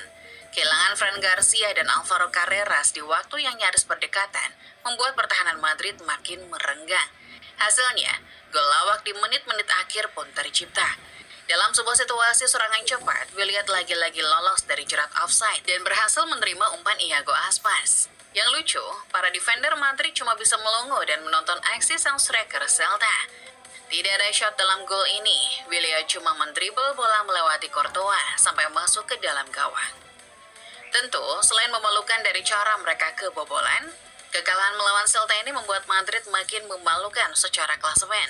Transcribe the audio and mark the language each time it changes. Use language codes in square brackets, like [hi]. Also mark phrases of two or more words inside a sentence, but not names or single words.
[id] Kehilangan Fran Garcia dan Alvaro Carreras di waktu yang nyaris berdekatan membuat pertahanan Madrid makin merenggang. Hasilnya, gol lawak di menit-menit akhir pun tercipta. Dalam sebuah situasi serangan cepat, Willian lagi-lagi lolos dari jerat offside dan berhasil menerima umpan Iago Aspas. Yang lucu, para defender Madrid cuma bisa melongo dan menonton aksi sang striker Celta. Tidak ada shot dalam gol ini, Willian cuma mendribble bola melewati Courtois sampai masuk ke dalam gawang. Tentu, selain memalukan dari cara mereka kebobolan, kekalahan melawan Celta ini membuat Madrid makin memalukan secara klasemen.